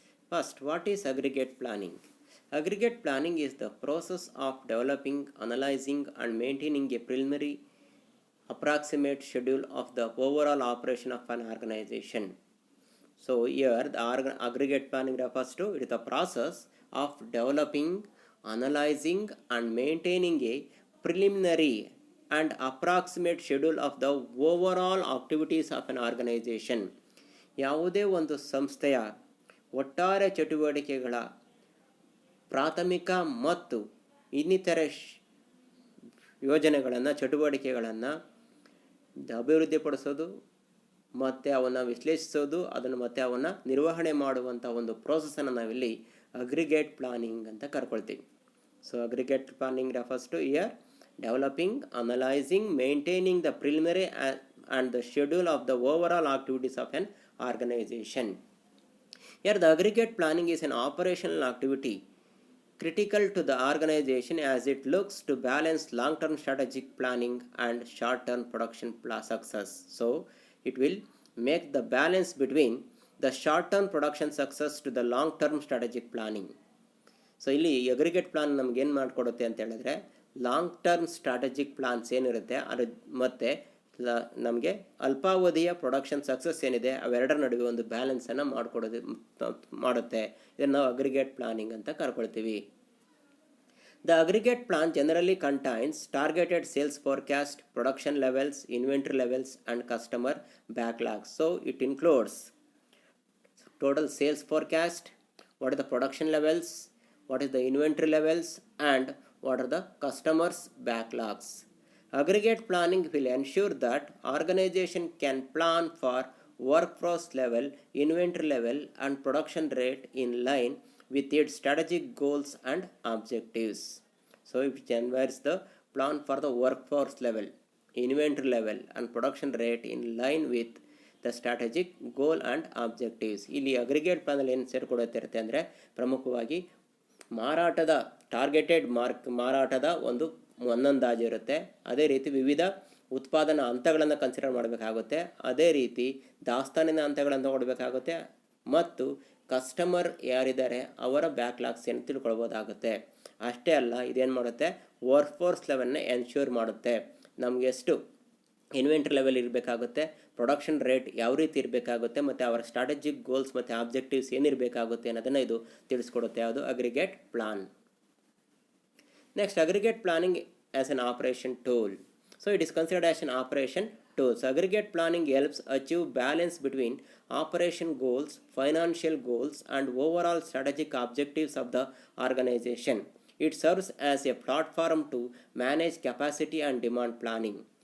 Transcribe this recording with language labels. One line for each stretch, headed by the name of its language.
English: First, what is aggregate planning? Aggregate planning is the process of developing, analyzing, and maintaining a preliminary approximate schedule of the overall operation of an organization. So here the aggregate planning refers to it is the process of developing, analyzing and maintaining a preliminary and approximate schedule of the overall activities of an organization.
Kannada: ಯಾವುದೇ ಒಂದು ಸಂಸ್ಥೆಯ ಒಟ್ಟಾರೆ ಚಟುವಟಿಕೆಗಳ ಪ್ರಾಥಮಿಕ ಮತ್ತು ಇನ್ನಿತರ ಯೋಜನೆಗಳನ್ನು ಚಟುವಟಿಕೆಗಳನ್ನು ಅಭಿವೃದ್ಧಿಪಡಿಸೋದು ಮತ್ತು ಅವನ್ನು ವಿಶ್ಲೇಷಿಸೋದು ಅದನ್ನು ಮತ್ತೆ ಅವನ್ನು ನಿರ್ವಹಣೆ ಮಾಡುವಂಥ ಒಂದು ಪ್ರೋಸೆಸನ್ನು ನಾವಿಲ್ಲಿ ಅಗ್ರಿಗೇಟ್ ಪ್ಲಾನಿಂಗ್ ಅಂತ ಕರ್ಕೊಳ್ತೀವಿ.
English: So aggregate planning refers to here developing, analysing, maintaining the preliminary and the schedule of the overall activities of an organisation. Here the aggregate planning is an operational activity critical to the organization as it looks to balance long-term strategic planning and short-term production success. So it will make the balance between the short-term production success to the long-term strategic planning.
Kannada: So ಇಲ್ಲಿ aggregate plan ನಮ್ಗೆ ಏನು ಮಾಡಿಕೊಡುತ್ತೆ ಅಂತ ಹೇಳಿದ್ರೆ long term strategic plants ಏನಿರುತ್ತೆ ಅದು ಮತ್ತು ನಮಗೆ ಅಲ್ಪಾವಧಿಯ ಪ್ರೊಡಕ್ಷನ್ ಸಕ್ಸಸ್ ಏನಿದೆ ಅವೆರಡರ ನಡುವೆ ಒಂದು ಬ್ಯಾಲೆನ್ಸನ್ನು ಮಾಡುತ್ತೆ. ಇದನ್ನು ನಾವು ಅಗ್ರಿಗೇಟ್ ಪ್ಲಾನಿಂಗ್ ಅಂತ ಕರ್ಕೊಳ್ತೀವಿ.
English: The aggregate plan generally contains targeted sales forecast, production levels, inventory levels, and customer backlogs. So it includes total sales forecast, what are the production levels, what is the inventory levels, and what are the customers backlogs. Aggregate planning will ensure that organization can plan for workforce level, inventory level, and production rate in line with its strategic goals and objectives. So it generates the plan for the workforce level, inventory level, and production rate in line with the strategic goal and objectives.
Kannada: ಇಲ್ಲಿ aggregate ಪ್ಲಾನಲ್ಲಿ ಏನು ಸೇರಿಕೊಡುತ್ತಿರುತ್ತೆ ಅಂದರೆ ಪ್ರಮುಖವಾಗಿ ಮಾರಾಟದ targeted ಮಾರಾಟದ ಒಂದು ಅಂದಾಜು ಇರುತ್ತೆ. ಅದೇ ರೀತಿ ವಿವಿಧ ಉತ್ಪಾದನಾ ಹಂತಗಳನ್ನು ಕನ್ಸಿಡರ್ ಮಾಡಬೇಕಾಗುತ್ತೆ. ಅದೇ ರೀತಿ ದಾಸ್ತಾನಿನ ಹಂತಗಳನ್ನು ತಗೊಳ್ಬೇಕಾಗುತ್ತೆ ಮತ್ತು ಕಸ್ಟಮರ್ ಯಾರಿದ್ದಾರೆ ಅವರ ಬ್ಯಾಕ್ಲಾಗ್ಸ್ ಏನು ತಿಳ್ಕೊಳ್ಬೋದಾಗುತ್ತೆ. ಅಷ್ಟೇ ಅಲ್ಲ, ಇದೇನು ಮಾಡುತ್ತೆ, ವರ್ಕ್ಫೋರ್ಸ್ ಲೆವೆಲ್ನ ಎನ್ಶ್ಯೂರ್ ಮಾಡುತ್ತೆ. ನಮಗೆ ಎಷ್ಟು ಇನ್ವೆಂಟ್ರಿ ಲೆವೆಲ್ ಇರಬೇಕಾಗುತ್ತೆ, ಪ್ರೊಡಕ್ಷನ್ ರೇಟ್ ಯಾವ ರೀತಿ ಇರಬೇಕಾಗುತ್ತೆ ಮತ್ತು ಅವರ ಸ್ಟ್ರಾಟಜಿಕ್ ಗೋಲ್ಸ್ ಮತ್ತು ಆಬ್ಜೆಕ್ಟಿವ್ಸ್ ಏನಿರಬೇಕಾಗುತ್ತೆ ಅನ್ನೋದನ್ನು ಇದು ತಿಳಿಸ್ಕೊಡುತ್ತೆ.
English: ಅದು aggregate plan. Next, aggregate planning as an operation tool. So it is considered as an operation tool. So aggregate planning helps achieve balance between operation goals, financial goals, and overall strategic objectives of the organization. It serves as a platform to manage capacity and demand planning.